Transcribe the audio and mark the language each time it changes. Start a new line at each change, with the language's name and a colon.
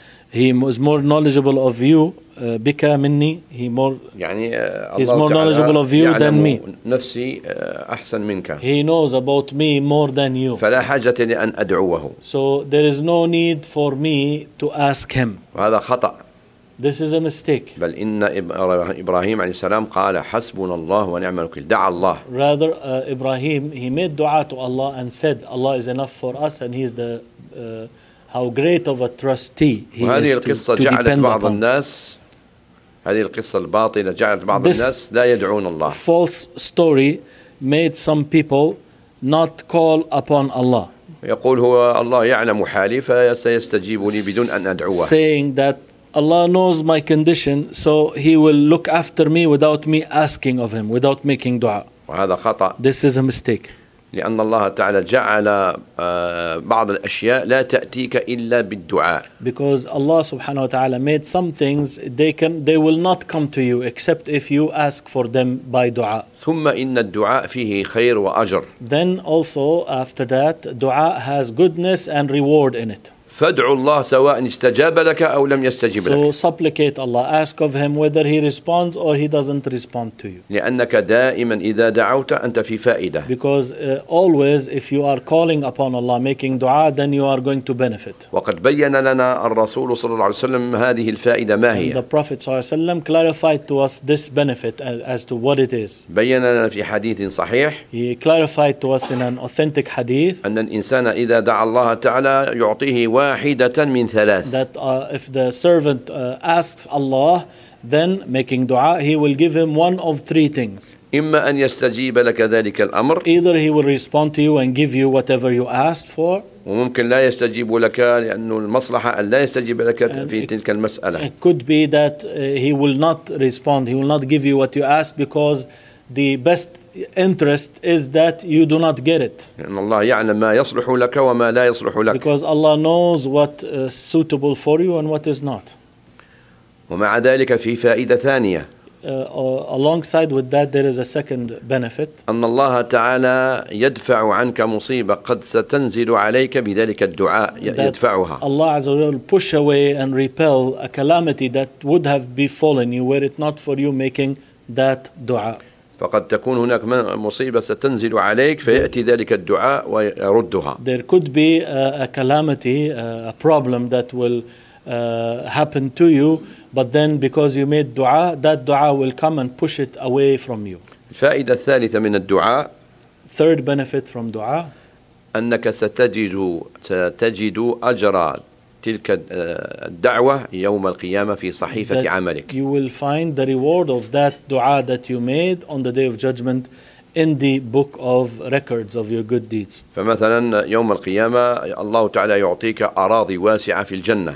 English: He is more knowledgeable of you,
Arabic: بك مني.
English: He more,
Arabic: يعني,
English: is more knowledgeable of you than me.
Arabic: نفسي, أحسن منك.
English: He knows about me more than you.
Arabic: فلا حاجة لأن أدعوه.
English: So there is no need for me to ask him.
Arabic: وهذا خطأ.
English: This is a mistake.
Arabic: بل إن إبراهيم عليه السلام قال حسبنا الله ونعم الوكيل دعا الله.
English: Rather, Ibrahim, he made dua to Allah and said, Allah is enough for us and he is the, how great of a trustee he is to depend
Arabic: وهذه القصة جعلت بعض الناس هذه القصة الباطلة جعلت بعض الناس لا يدعون الله.
English: This false story made some people not call upon Allah.
Arabic: يقول هو الله يعلم حالي فسيستجيب لي بدون أن أدعوه.
English: Saying that Allah knows my condition, so He will look after me without me asking of Him, without making dua.
Arabic: وهذا خطأ.
English: This is a mistake.
Arabic: لأن الله تعالى جعل بعض الأشياء لا تأتيك إلا بالدعاء.
English: Because Allah
Arabic: سبحانه وتعالى
English: made some things they will not come to you except if you ask for them by دعاء.
Arabic: ثم إن الدعاء فيه خير وأجر.
English: Then also after that, دعاء has goodness and reward in it.
Arabic: فادعوا الله سواء استجاب لك أو لم يستجب لك.
English: So supplicate Allah, ask of him whether he responds or he doesn't respond to you.
Arabic: لأنك دائما إذا دعوت أنت في فائدة.
English: Because always if you are calling upon Allah, making dua, then you are going to benefit.
Arabic: وقد بيّن لنا الرسول صلى الله عليه وسلم هذه الفائدة ما هي.
English: And the Prophet
Arabic: صلى الله عليه وسلم
English: clarified to us this benefit as to what it is.
Arabic: بيّن لنا في حديث صحيح.
English: He clarified to us in an authentic hadith.
Arabic: أن الإنسان إذا دعا الله تعالى يعطيه واحد واحدة من ثلاث.
English: That if the servant asks Allah, then making dua, he will give him one of three things.
Arabic: إما أن يستجيب لك ذلك الأمر.
English: Either he will respond to you and give you whatever you asked for.
Arabic: وممكن لا يستجيب لك لأنه المصلحة أن لا يستجيب لك في تلك المسألة.
English: It could be that he will not respond. He will not give you what you asked because the best interest is that you do not get it.
Arabic: إن الله يعلم ما يصلح لك وما لا يصلح لك.
English: Because Allah knows what is suitable for you and what is not.
Arabic: ومع ذلك في فائدة ثانية.
English: Alongside with that, there is a second benefit.
Arabic: أن الله تعالى يدفع عنك مصيبة قد ستنزل عليك بذلك الدعاء يدفعها.
English: Allah
Arabic: عز وجل
English: push away and repel a calamity that would have befallen you were it not for you making that دعاء.
Arabic: فقد تكون هناك مصيبة ستنزل عليك فيأتي ذلك الدعاء ويردها.
English: There could be a calamity, a problem that will happen to you, but then because you made dua, that dua will come and push it away from you.
Arabic: الفائدة الثالثة من الدعاء.
English: Third benefit from dua.
Arabic: أنك ستجد أجر تلك الدعوة يوم القيامة في صحيفة عملك.
English: You will find the reward of that dua that you made on the day of judgment in the book of records of your good deeds.
Arabic: فمثلا يوم القيامة الله تعالى يعطيك أراضي واسعة في الجنة.